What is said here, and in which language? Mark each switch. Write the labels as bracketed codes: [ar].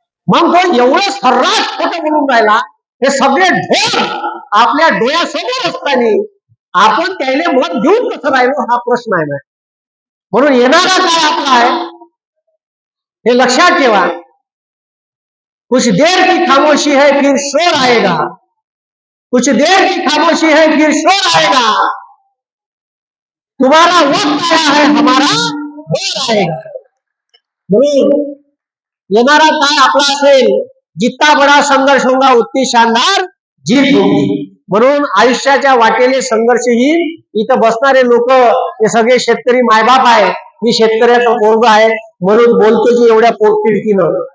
[mr] मग तो एवढं सर्रास खोटं बोलून राहिला. हे सगळे ढोल आपल्या डोळ्यासमोर असताना आपण त्याला मत देऊन कसं राहिलो हा प्रश्न आहे ना. म्हणून येणारा काय आपला आहे हे लक्षात ठेवा. [hi] कुछ देर की खामोशी है फिर शोर आएगा, कुछ देर की खामोशी है फिर शोर आएगा, तुम्हारा वक्त आया है हमारा दौर आएगा. [mr] म्हणून येणारा काय आपला असेल, [hi] जितना बडा संघर्ष होगा उतनी शानदार जीत होगी. [mr] म्हणून आयुष्याच्या वाटेने संघर्ष येईल. इथं बसणारे लोक हे सगळे शेतकरी मायबाप आहे. मी शेतकऱ्याचा पोरगा आहे म्हणून बोलतो की एवढ्या पोटतिडकीनं.